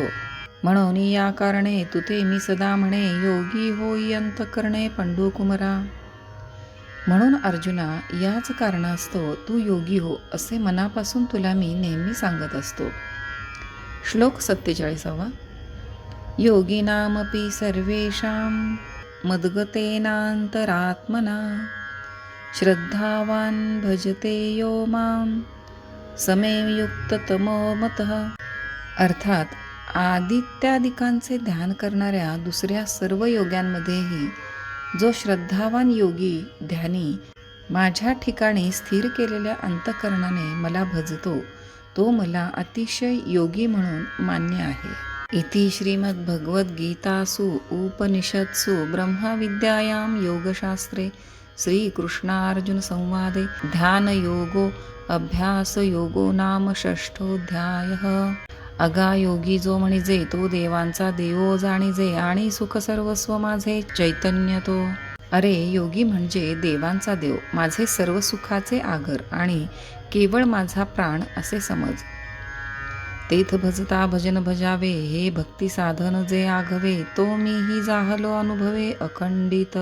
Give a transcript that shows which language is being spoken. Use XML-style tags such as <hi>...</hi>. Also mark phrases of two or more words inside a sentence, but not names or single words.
<mr>म्हणून या कारणे तुते मी सदा म्हणे योगी होई अंतःकरणे पंडुकुमरा. म्हणून अर्जुना, याच कारणास्तव तू योगी हो असे मनापासून तुला मी नेहमी सांगत असतो. श्लोक 47.</mr> <sa>योगिनामपि सर्वेषां मद्गतेनान्तरात्मना श्रद्धावान् भजते यो मां समे युक्ततमो मतः.</sa> <mr>अर्थात आदित्यादिकांचे ध्यान करणाऱ्या दुसऱ्या सर्व योग्यांमध्येही जो श्रद्धावान योगी ध्यानी माझ्या ठिकाणी स्थिर केलेल्या अंतःकरणाने मला भजतो तो मला अतिशय योगी म्हणून मान्य आहे.</mr> <sa>इति श्रीमद्भगवद्गीतासु उपनिषत्सु ब्रह्मविद्यायां योगशास्त्रे श्रीकृष्णार्जुन संवादे ध्यानयोगो अभ्यासयोगो नाम षष्ठोऽध्यायः.</sa> <mr>अगा योगी जो म्हणिजे तो देवांचा देवो जाणिजे आणि सुख सर्वस्व माझे चैतन्य तो. अरे योगी म्हणजे देवांचा देव, माझे सर्व सुखाचे आगर आणि केवळ माझा प्राण असे समज. तेथ भजता भजन भजावे हे भक्ती साधन जे आघवे तो मीही जाहलो अनुभवे अखंडित.</mr>